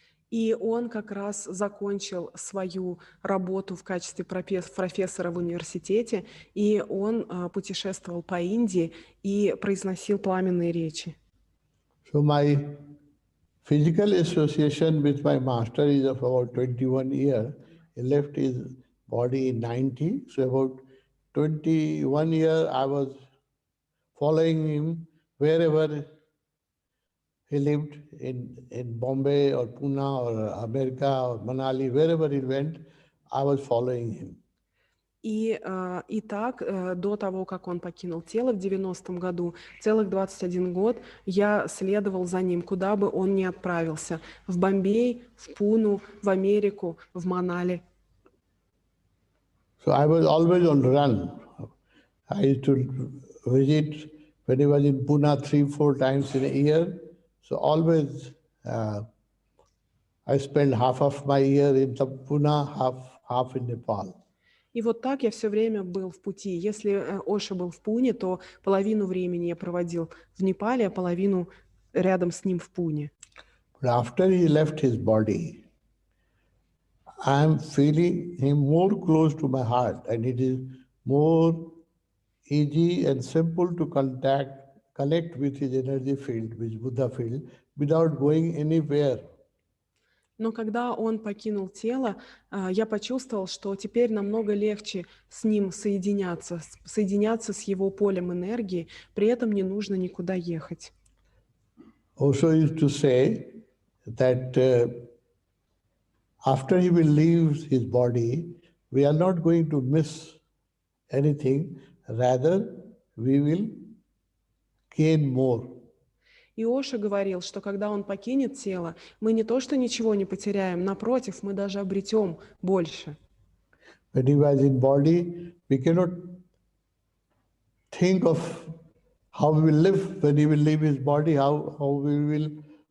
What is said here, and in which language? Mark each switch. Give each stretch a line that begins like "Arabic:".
Russian: И он как раз закончил свою работу в качестве профессора в университете, и он путешествовал по Индии и произносил пламенные речи.
English: So my physical association with my master is of about 21 years. He left his body in 90, so about 21 years I was following him wherever he lived in Bombay or Pune or America or Manali, wherever he went, I was following him.
Russian: И так, до того, как он покинул тело в 90-м году, целых 21 год я следовал за ним, куда бы он ни отправился. В Бомбей, в Пуну, в Америку, в Манали.
English: So I was always on the run. I used to visit when he was in Pune 3-4 times in a year. So always I spend half of my year in Pune, half in Nepal.
Russian: И вот так я все время был в пути. Если Оша был в Пуне, то половину времени я проводил в Непале, а половину рядом с ним в Пуне.
English: But after he left his body, I am feeling him more close to my heart, and it is more easy and simple to connect with his energy field, with Buddha field, without going anywhere.
Russian: Но когда он покинул тело, я почувствовал, что теперь намного легче с ним соединяться с его полем энергии, при этом не нужно никуда ехать.
English: Also used to say that after he will leave his body, we are not going to miss anything, rather we will gain more.
Russian: И Оша говорил, что когда он покинет тело, мы не то что ничего не потеряем, напротив, мы даже обретем больше.
English: When he was in body, we cannot think of how we will live when he will leave his body, how we will